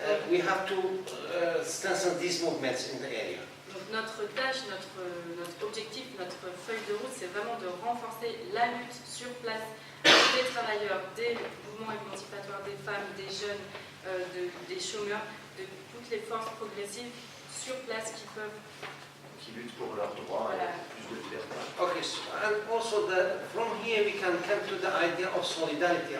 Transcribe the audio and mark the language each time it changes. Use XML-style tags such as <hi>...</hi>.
<en>We have to strengthen these movements in the area.</en> <fr>Donc notre tâche, notre objectif, notre feuille de route, c'est vraiment de renforcer la lutte sur place des travailleurs, des mouvements émancipatoires, des femmes, des jeunes, des chômeurs, de toutes les forces progressives sur place Qui luttent pour leurs droits et plus de liberté.</fr> <en>Okay, so, and also from here we can come to the idea of solidarity.</en>